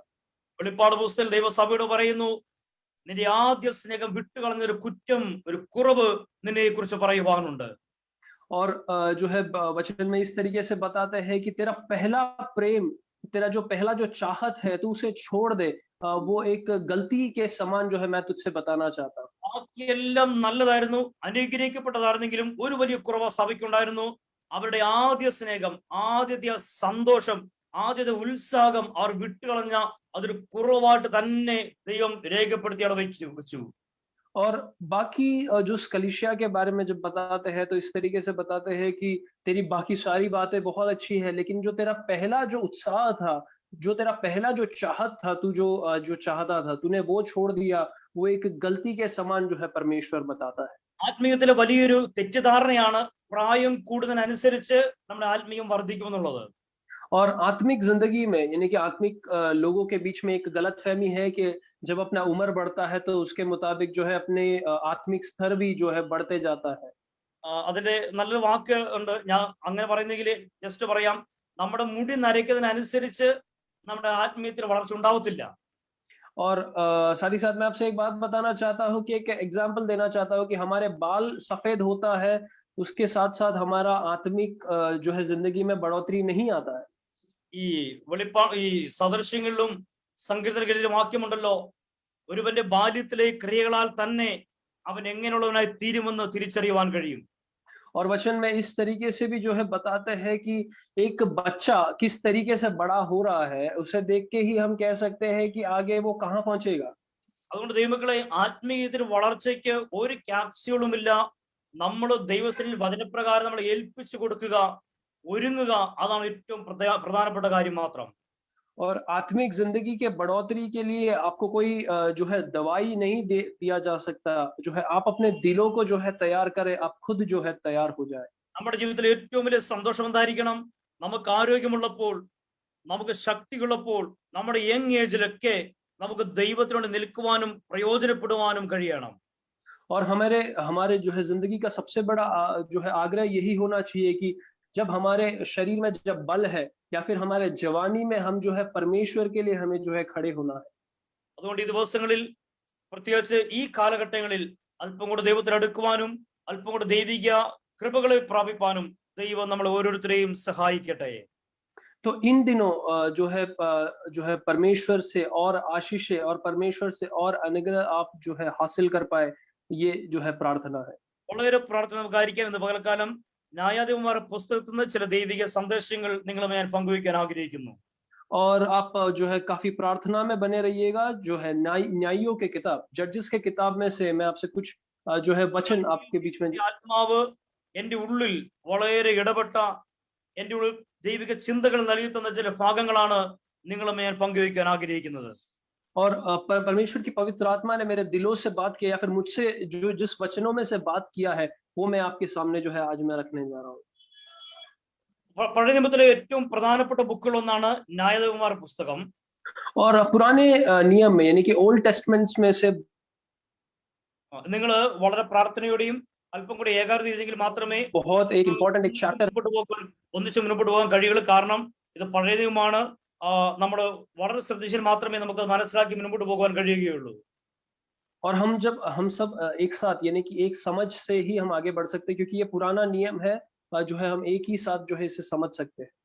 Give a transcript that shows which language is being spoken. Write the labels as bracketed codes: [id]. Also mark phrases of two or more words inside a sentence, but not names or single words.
[ml] വെളിപ്പാട് പുസ്തകത്തിൽ ദൈവസഭയോട് പറയുന്നു, നിന്റെ ആദ്യ സ്നേഹം വിട്ടുകളഞ്ഞ ഒരു കുറ്റം, ഒരു കുറവ് നിന്നെ കുറിച്ച് പറയുവാനുണ്ട്. [hi] और जो है वचन में इस तरीके से बताते हैं कि तेरा पहला प्रेम, तेरा जो पहला जो चाहत है, तू उसे छोड़ दे। वो एक गलती के समान जो है मैं तुझसे बताना चाहता हूँ। [ml] ബാക്കിയെല്ലാം നല്ലതായിരുന്നു, അനുഗ്രഹിക്കപ്പെട്ടതായിരുന്നെങ്കിലും ഒരു വലിയ കുറവ് സഭയ്ക്കുണ്ടായിരുന്നു. അവരുടെ ആദ്യ സ്നേഹം, ആദ്യത്തെ സന്തോഷം, ആദ്യത്തെ ഉത്സാഹം അവർ വിട്ടുകളഞ്ഞ അതൊരു കുറവായിട്ട് തന്നെ ദൈവം രേഖപ്പെടുത്തി അവിടെ വെച്ചു. [hi] और बाकी जो उस कलीसिया के बारे में जब बताते हैं तो इस तरीके से बताते हैं कि तेरी बाकी सारी बातें बहुत अच्छी है, लेकिन जो तेरा पहला जो उत्साह था, जो तेरा पहला जो चाहत था, तू जो चाहता था, तूने वो छोड़ दिया। वो एक गलती के समान जो है परमेश्वर बताता है। [ml] ആത്മീയത്തിലെ വലിയൊരു തെറ്റിദ്ധാരണയാണ് പ്രായം കൂടുന്നതിനനുസരിച്ച് നമ്മുടെ ആത്മീയം വർദ്ധിക്കുമെന്നുള്ളത്. [hi] और आत्मिक जिंदगी में, यानी कि आत्मिक लोगों के बीच में एक गलतफहमी है कि जब अपना उम्र बढ़ता है तो उसके मुताबिक जो है अपने आत्मिक स्तर भी जो है बढ़ते जाता है। [ml] അതിന്റെ നല്ലൊരു വാക്ക് ഉണ്ട്, ഞാൻ അങ്ങനെ പറയുന്നെങ്കിൽ ജസ്റ്റ് പറയാം. നമ്മുടെ മുടി നരയ്ക്കുന്നതിനനുസരിച്ച് നമ്മുടെ ആത്മീയത്തിൽ വളർച്ച ഉണ്ടാവത്തില്ല. [hi] और साथ ही साथ मैं आपसे एक बात बताना चाहता हूँ कि एक एग्जाम्पल देना चाहता हूँ कि हमारे बाल सफेद होता है, उसके साथ साथ हमारा आत्मिक जो है जिंदगी में बढ़ोतरी नहीं आता है। [ml] ഈ ഈ സദൃശ്യങ്ങളിലും സങ്കീർത്തനങ്ങളിലും വാക്യമുണ്ടല്ലോ, ഒരുവന്റെ ബാല്യത്തിലെ ക്രിയകളാൽ തന്നെ അവൻ എങ്ങനെയുള്ളവനായി തീരുമെന്ന് തിരിച്ചറിയുവാൻ കഴിയും. [hi] और वचन में इस तरीके से भी जो है बताते हैं कि एक बच्चा किस तरीके से बड़ा हो रहा है, उसे देख के ही हम कह सकते हैं कि आगे वो कहाँ पहुंचेगा। [ml] അതുകൊണ്ട് ദൈവമക്കളെ, ആത്മീയത്തിന് വളർച്ചയ്ക്ക് ഒരു ക്യാപ്സ്യൂളുമില്ല. നമ്മൾ ദൈവസന്നിധിയിൽ വചനപ്രകാരം നമ്മൾ ഏൽപ്പിച്ചു കൊടുക്കുക, ഒരുങ്ങുക, അതാണ് ഏറ്റവും പ്രധാനപ്പെട്ട കാര്യം മാത്രം. [hi] और आत्मिक जिंदगी के बढ़ोतरी के लिए आपको कोई जो है दवाई नहीं दिया जा सकता। जो है आप अपने दिलों को जो है तैयार करें, आप खुद जो है तैयार हो जाए। [ml] നമ്മുടെ ജീവിതത്തിൽ ഏറ്റവും വലിയ സന്തോഷം എന്തായിരിക്കണം? നമുക്ക് ആരോഗ്യമുള്ളപ്പോൾ, നമുക്ക് ശക്തിയുള്ളപ്പോൾ, നമ്മുടെ [en] young age [ml] നമുക്ക് ദൈവത്തിനോട് നിൽക്കുവാനും പ്രയോജനപ്പെടുവാനും കഴിയണം. [hi] और हमारे हमारे जो है जिंदगी का सबसे बड़ा जो है आग्रह यही होना चाहिए कि जब हमारे शरीर में जब बल है, या फिर हमारे जवानी में, हम जो है परमेश्वर के लिए हमें जो है खड़े होना है। [ml] അതുകൊണ്ട് ഈ ദിവസങ്ങളിൽ, പ്രത്യേകിച്ച് ഈ കാലഘട്ടങ്ങളിൽ, അല്പം കൂടെ ദൈവത്തിൽ അടുക്കുവാനും അല്പം കൂടെ ദൈവിക കൃപകളെ പ്രാപിപ്പാനും ദൈവം നമ്മൾ ഓരോരുത്തരെയും സഹായിക്കട്ടെ. [hi] तो इन दिनों जो है परमेश्वर से और आशीषें और परमेश्वर से और अनुग्रह आप जो है हासिल कर पाए, ये जो है प्रार्थना है। [ml] വളരെ പ്രാർത്ഥന നമുക്കായിരിക്കാം. ഇന്ന് പകൽക്കാലം ന്യായാധിപന്മാർ പുസ്തകത്തിൽ നിന്ന് ചില ദൈവിക സന്ദേശങ്ങൾ നിങ്ങളുമായി ഞാൻ പങ്കുവയ്ക്കാൻ ആഗ്രഹിക്കുന്നു. [hi] और आप जो है काफी प्रार्थना में बने रहिएगा। जो है न्यायियों के किताब, जजेस के किताब में से मैं आपसे कुछ जो है वचन आपके बीच में। [ml] ആത്മാവ് എന്റെ ഉള്ളിൽ വളരെ ഇടപെട്ട, എന്റെ ഉള്ളിൽ ദൈവിക ചിന്തകൾ നൽകി തന്ന ചില ഭാഗങ്ങളാണ് നിങ്ങളുമായി ഞാൻ പങ്കുവയ്ക്കാൻ ആഗ്രഹിക്കുന്നത്. [hi] और परमेश्वर की पवित्र आत्मा ने मेरे दिलों से बात किया, या फिर मुझसे जो जिस वचनों में से बात किया है, वो मैं आपके सामने जो है आज मैं रखने जा रहा हूँ। [ml] പഴയ നിയമത്തിലെ ഏറ്റവും പ്രധാനപ്പെട്ട ബുക്കുകൾ ഒന്നാണ് ന്യായാധിപന്മാർ പുസ്തകം. [hi] और पुराने नियम में यानी कि [en] Old Testaments [hi] में से [ml] നിങ്ങൾ വളരെ പ്രാർത്ഥനയോടെയും അല്പം കൂടി ഏകാഗ്രത ചെയ്തെങ്കിൽ മാത്രമേ [hi] बहुत एक इम्पोर्टेंट एक चैप्टर [ml] ഒന്നിച്ച് മുന്നോട്ട് പോകാൻ കഴിയുള്ളൂ. കാരണം ഇത് പഴയ നിയമമാണ്. നമ്മൾ വളരെ ശ്രദ്ധിച്ചാൽ മാത്രമേ നമുക്ക് മനസ്സിലാക്കി മുന്നോട്ട് പോകാൻ കഴിയുകയുള്ളൂ. [hi] और हम सब एक साथ यानी कि एक समझ से ही हम आगे बढ़ सकते हैं, क्योंकि ये पुराना नियम है जो है हम एक ही साथ जो है इसे समझ सकते हैं.